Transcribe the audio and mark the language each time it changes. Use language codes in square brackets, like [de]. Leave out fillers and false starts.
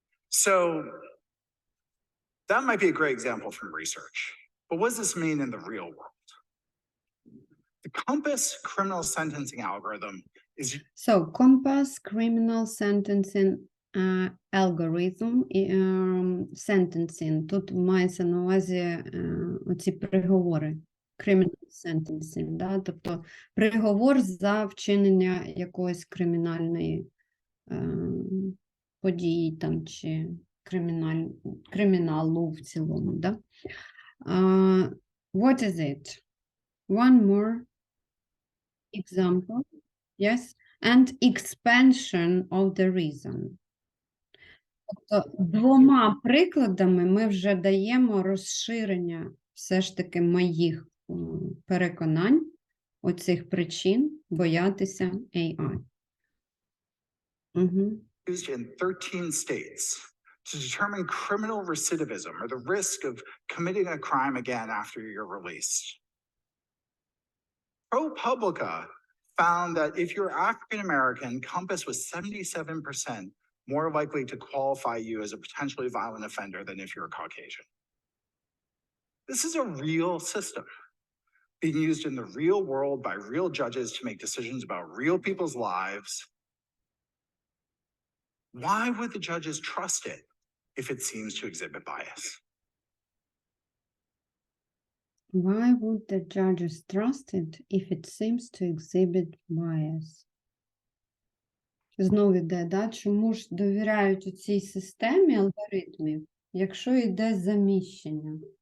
[en] So that might be a great example from research. But what does this mean in the real world? The Compass criminal sentencing algorithm is So, Compass criminal sentencing algorithm, sentencing. [uk] Тут мається на увазі оці приговори. [en] Criminal sentencing, да? [uk] Тобто приговор за вчинення якоїсь кримінальної події там, чи криміналу в цілому, да? [en] What is it? One more example. Yes. And expansion of the reason. [uk] Тобто двома прикладами ми вже даємо розширення все ж таки моїх переконань, оцих причин боятися AI. [en] used in 13 states to determine criminal recidivism or the risk of committing a crime again after you're released. ProPublica found that if you're African American, Compass was 77% more likely to qualify you as a potentially violent offender than if you're Caucasian. This is a real system being used in the real world by real judges to make decisions about real people's lives. Why would the judges trust it if it seems to exhibit bias? Why would the judges trust it if it seems to exhibit bias? [uk] Знову йде, да? Чому ж довіряють у цій системі алгоритмів, якщо йде заміщення?